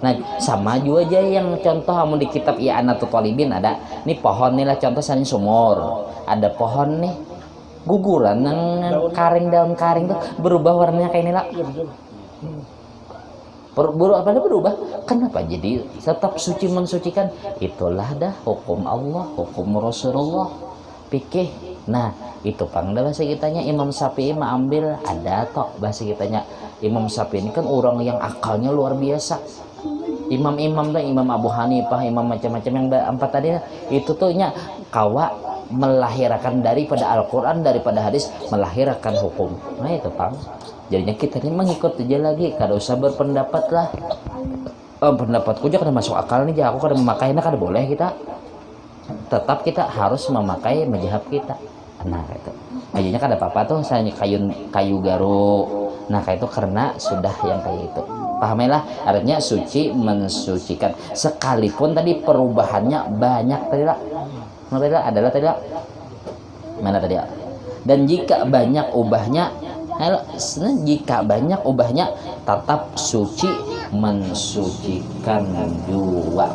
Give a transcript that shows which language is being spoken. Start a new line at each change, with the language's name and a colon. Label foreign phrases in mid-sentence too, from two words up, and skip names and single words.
Banjar: Nah sama juga aja yang contoh kamu di kitab I'anatul Talibin ada nih pohon nih lah contoh misalnya sumur, ada pohon nih guguran yang karing daun karing tuh berubah warnanya kayak ini lah.
Indonesian: Iya betul. Berubah. Kenapa? Jadi tetap suci mensucikan. Itulah dah hukum Allah, hukum Rasulullah. Fikih.
Banjar: Nah, itu pang bahasa kitanya Imam Syafi'i ambil ada tok bahasa kitanya.
Indonesian: Imam Syafi'i ini kan orang yang akalnya luar biasa.
Banjar: Imam-imam tuh Imam Abu Hanifah, imam macam-macam yang empat tadi itu tuh nya kawa melahirkan daripada Al-Qur'an, daripada hadis melahirkan hukum. Nah, itu pang. Jadinya kita ini mengikut aja lagi, kada usah berpendapat lah. Pendapatku aja kada masuk akal nih, aku kada memakainya kada boleh kita.
Indonesian: Tetap kita harus memakai mazhab kita.
Banjar: Nah itu, jadinya kada apa-apa tuh, misalnya kayu garu.
Indonesian: Nah kayak itu karena sudah yang kayak itu. Pahamilah, artinya suci mensucikan. Sekalipun tadi perubahannya banyak tadi lah. Mana tadi lah? Adalah tadi lah. Mana tadi lah? Dan jika banyak ubahnya, jika banyak ubahnya tetap suci mensucikan juga.